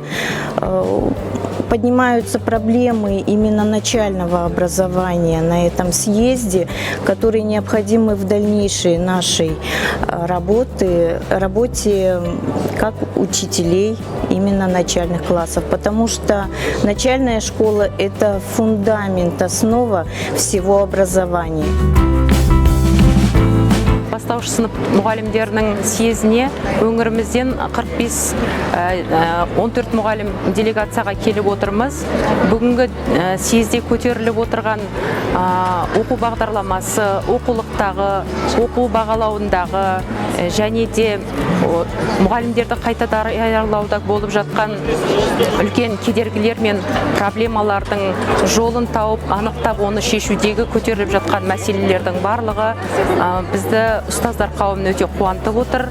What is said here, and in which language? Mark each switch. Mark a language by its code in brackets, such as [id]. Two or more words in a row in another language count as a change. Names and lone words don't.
[ru] Поднимаются проблемы именно начального образования на этом съезде, которые необходимы в дальнейшей нашей работе как учителей именно начальных классов, потому что начальная школа – это фундамент, основа всего образования. [kk] Бастауыш сынып мұғалімдерінің съезіне өңірімізден 14 мұғалім делегацияға келіп отырмыз. Бүгінгі съезде көтеріліп отырған оқу бағдарламасы, оқулықтағы, оқу бағалауындағы және де мұғалімдерді қайта даярлауда болып жатқан үлкен кедергілер мен проблемалардың жолын тауып, анықтап, оны шешудегі көтеріліп жатқан мәселелердің барлығы бізді ұстаздар қауымын өте қуантып отыр.